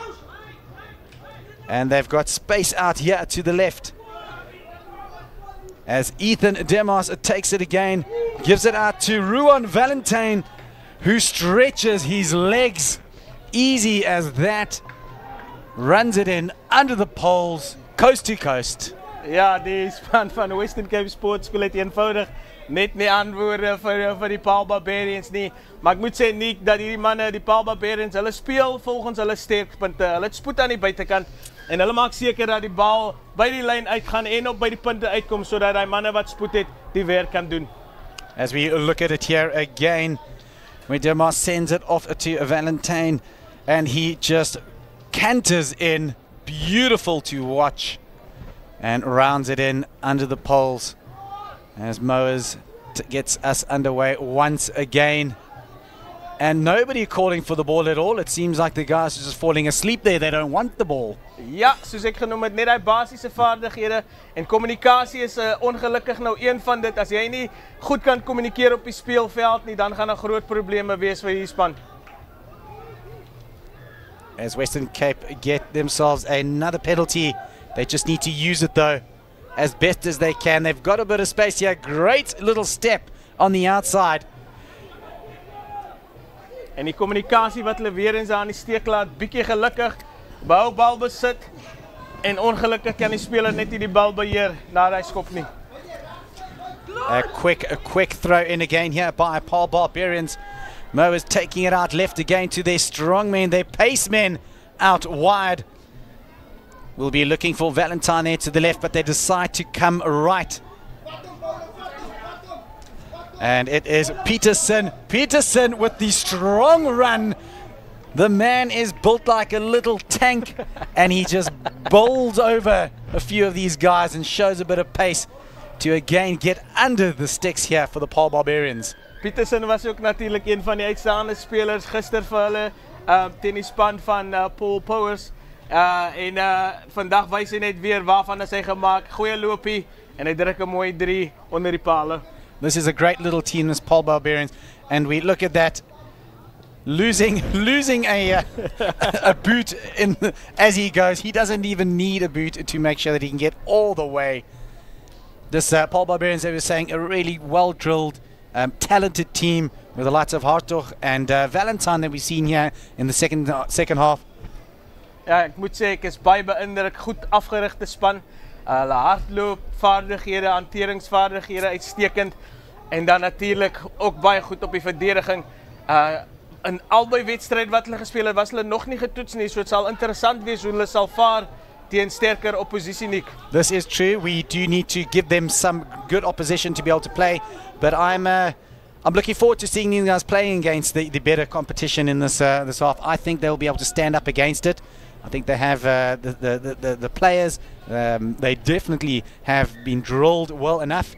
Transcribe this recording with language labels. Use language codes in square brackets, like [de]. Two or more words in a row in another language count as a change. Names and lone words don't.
[en] And they've got space out here to the left. As Ethan Demos takes it again, gives it out to Ruan Valentine, who stretches his legs easy as that. Runs it in under the poles, coast to coast. [af] Ja, die span van Western Cape Sports School het eenvoudig net nie antwoorde vir die Paarl Barbarians nie. Maar ek moet sê, Nick, dat hierdie manne, die Paarl Barbarians, hulle speel volgens hulle sterkpunte. Hulle het spoed aan die buitekant en hulle maak seker dat die bal by die lyn uitgaan en op by die punte uitkom sodat die manne wat spoed het die werk kan doen. [en] As we look at it here again, where Demos sends it off to Valentine and he just canters in, beautiful to watch, and rounds it in under the poles. As Moers gets us underway once again. And nobody calling for the ball at all. It seems like the guys are just falling asleep there. They don't want the ball. [af] Ja, soos ek genoem het, net die basiese vaardighede en kommunikasie is ongelukkig nou een van dit. As jy nie goed kan kommunikeer op die speelveld nie, dan gaan daar groot probleme wees vir hierdie span. [en] As Western Cape get themselves another penalty. They just need to use it though. as best as they can. They've got a bit of space here. Great little step on the outside. [af] En die kommunikasie wat hulle weer eens aan die steek laat, bietjie gelukkig, behou bal besit, en ongelukkig kan die speler net nie die bal beheer na hy skop nie. [en] A quick throw in again here by Paul Barbarians. Mo is taking it out left again to their strong men, their pace men out wide. We'll be looking for Valentine there to the left, but they decide to come right. And it is Peterson. Peterson with the strong run. The man is built like a little tank, and he just bowls over a few of these guys and shows a bit of pace to again get under the sticks here for the Paul Barbarians. [af] Peterson was ook natuurlijk een van die uitstaande spelers gister vir hulle teen die span van Paul Powers. En vandag wys hy net weer waarvan is hy gemaak. Goeie loopie en hy druk 'n mooi 3 onder die pale. [en] This is a great little team, this Paul Barbarians, and we look at that, losing a boot as he goes. He doesn't even need a boot to make sure that he can get all the way. This Paul Barbarians, they were saying, a really well-drilled, talented team with the likes of Hartog and Valentine that we've seen here in the second half. [af] Ja, ek moet sê ek is baie beïndruk, goed afgerigte span. Hulle hardloopvaardighede, hanteringsvaardighede uitstekend. En dan natuurlijk ook baie goed op die verdediging. In albei wedstryd wat hulle gespeel het, was hulle nog nie getoets nie, so het sal interessant wees hoe hulle sal vaar teen sterker oppositie nie. [en] This is true. We do need to give them some good opposition to be able to play, but I'm looking forward to seeing these guys playing against the better competition in this half. I think they'll be able to stand up against it. I think they have the players. They definitely have been drilled well enough.